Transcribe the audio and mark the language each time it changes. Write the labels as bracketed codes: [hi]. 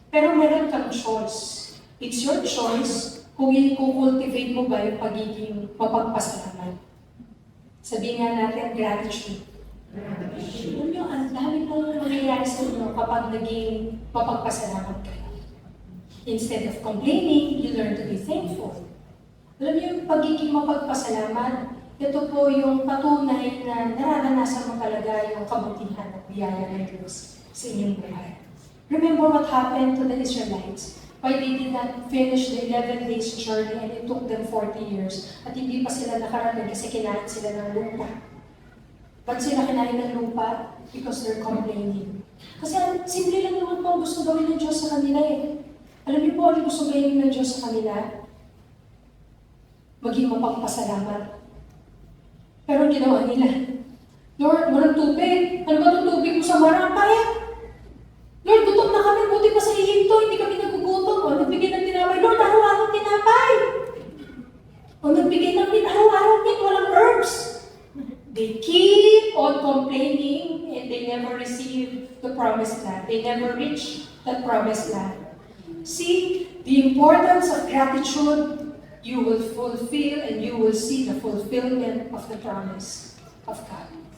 [tl] Pero meron kang choice. [en] It's your choice [tl] kung i-cultivate mo ba yung pagiging mapagpasalamat. Sabihin nga natin, gratitude. Alam nyo, ang dami pong nangyayari sa inyo kapag naging mapagpasalamat kayo. [en] Instead of complaining, you learn to be thankful. [tl] Alam niyo, yung pagiging mapagpasalamat, ito po yung patunay na nararanasan mo talaga yung kabutihan at biyaya ng Diyos sa inyong buhay. [en] Remember what happened to the Israelites? Why they did not finish the 11 days journey and it took them 40 years [tl] at hindi pa sila nakarating kasi kinain sila ng lupa. Ba't sila kinain ng lupa? [en] Because they're complaining. [tl] Kasi simple lang naman po ang gusto gawin ng Diyos sa kanila eh. Alam niyo po, ano gusto gawin ng Diyos sa kanila? Maging mapagpasalamat. Pero ang ginawa nila, Lord, walang tubig. Ano ba itong tubig mo sa marapay? Lord, gutom na kami. Buti pa sa ihinto. Hindi kami nagugutom. O, nagbigay ng tinapay. Lord, araw-araw tinapay. O, nagbigay ng araw-araw meat. Walang herbs. [en] They keep on complaining and they never receive the promised land. They never reach that promised land. See, the importance of gratitude, you will fulfill and you will see the fulfillment of the promise of God.